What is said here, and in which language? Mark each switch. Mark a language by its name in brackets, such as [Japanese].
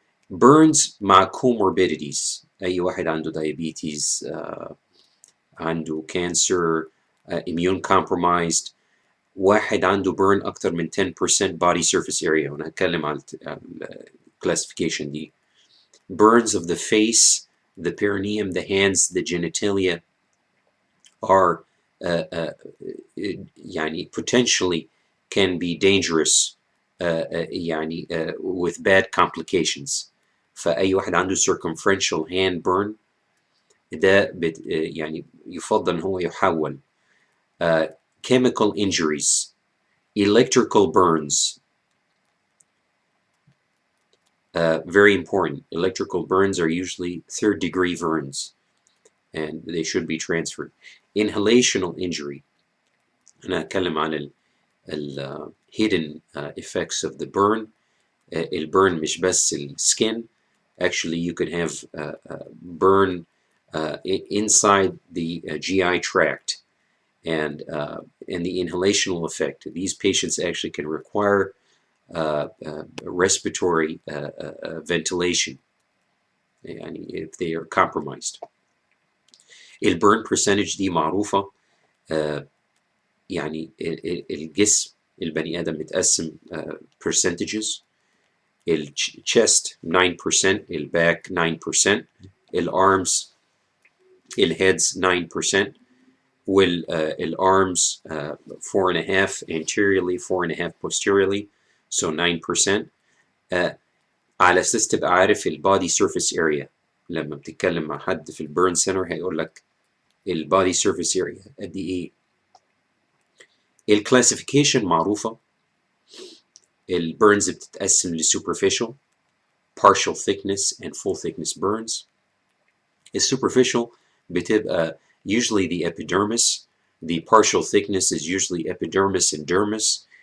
[English] burns مع comorbidities. [Arabic] أي واحد عنده [English] diabetes عنده cancer immune compromised. [Arabic] واحد عنده burn أكتر من 10% [English] body surface area، [Arabic] وأنا هتكلم على classification دي. [English] burns of the face, the perineum, the hands, the genitalia are يعني potentially can be dangerous يعني with bad complications. [Arabic] فأي واحد عنده [English] circumferential hand burn [Arabic] ده يعني يفضل إن هو يحول. [English] chemical injuries, electrical burns, very important. Electrical burns are usually third-degree burns, and they should be transferred. Inhalational injury. [Arabic] أنا أتكلم عن [English] hidden effects of the burn. [Arabic] الburn مش بس skin. [English] Actually, you could have burn inside the GI tract, and the inhalational effect. These patients actually can require respiratory ventilation, يعني if they are compromised. [Arabic] الburn percentage دي معروفة. يعني الجسم البني آدم متقسم percentages. [English] الchest 9%، الback 9%، الarms الheads 9%، والarms 4.5 anteriorly 4.5 posteriorly, so 9%. [Arabic] على اساس تبقى عارف البادي سيرفيس اريا. لما بتتكلم مع حد في البيرن سنتر هيقول لك البادي سيرفيس اريا قد ايه. الكلاسيفيكيشن معروفه. البيرنز بتتقسم لسوبرفيشال، [English] partial thickness and full thickness burns. [Arabic] السوبرفيشال بتبقى [English] usually the epidermis. The partial thickness is usually epidermis and dermis.